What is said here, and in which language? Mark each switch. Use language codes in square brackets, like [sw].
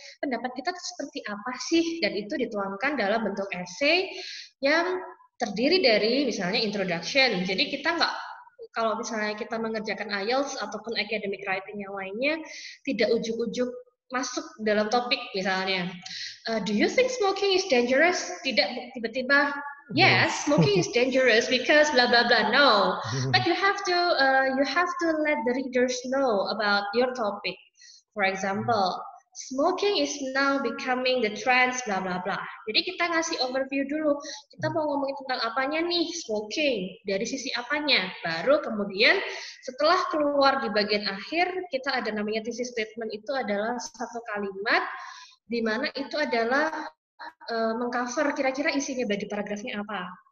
[id] Pendapat kita seperti apa sih? Dan itu dituangkan dalam bentuk essay yang terdiri dari misalnya introduction. Jadi kita nggak, kalau misalnya kita mengerjakan IELTS ataupun academic writing yang lainnya, tidak ujuk-ujuk masuk dalam topik misalnya. [en] Do you think smoking is dangerous? [id] Tidak tiba-tiba [en] yes, smoking is dangerous because blah blah blah. No, but you have to let the readers know about your topic. For example, smoking is now becoming the trends blah blah blah. [id] Jadi kita ngasih overview dulu. Kita mau ngomongin tentang apanya nih, smoking, dari sisi apanya. Baru kemudian setelah keluar di bagian akhir, kita ada namanya thesis statement, itu adalah satu kalimat di mana itu adalah mengcover kira-kira isinya body paragrafnya apa.